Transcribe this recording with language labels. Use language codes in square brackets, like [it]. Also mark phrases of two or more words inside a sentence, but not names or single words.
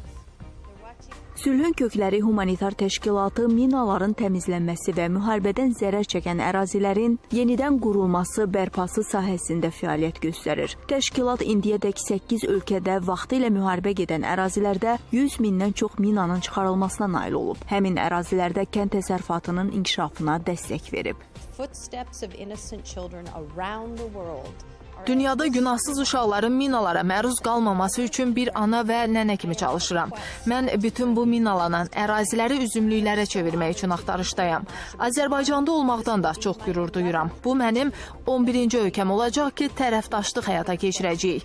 [az] Sülhün Kökləri Humanitar Təşkilatı minaların təmizlənməsi və müharibədən zərər çəkən ərazilərin yenidən qurulması, bərpası sahəsində fəaliyyət göstərir. Təşkilat indiyədək 8 ölkədə vaxtilə müharibə gedən ərazilərdə 100 mindən çox minanın çıxarılmasına nail olub. Həmin ərazilərdə kənd təsərrüfatının inkişafına dəstək verib. [en] footsteps of innocent children around the world. [az] Dünyada günahsız uşaqların minalara məruz qalmaması üçün bir ana və nənə kimi çalışıram. Mən bütün bu minalanan əraziləri üzümlüklərə çevirmək üçün axtarışdayam. Azərbaycanda olmaqdan da çox qürur duyuram. Bu mənim 11-ci ölkəm olacaq ki, tərəfdaşlıq həyata keçirəcəyik.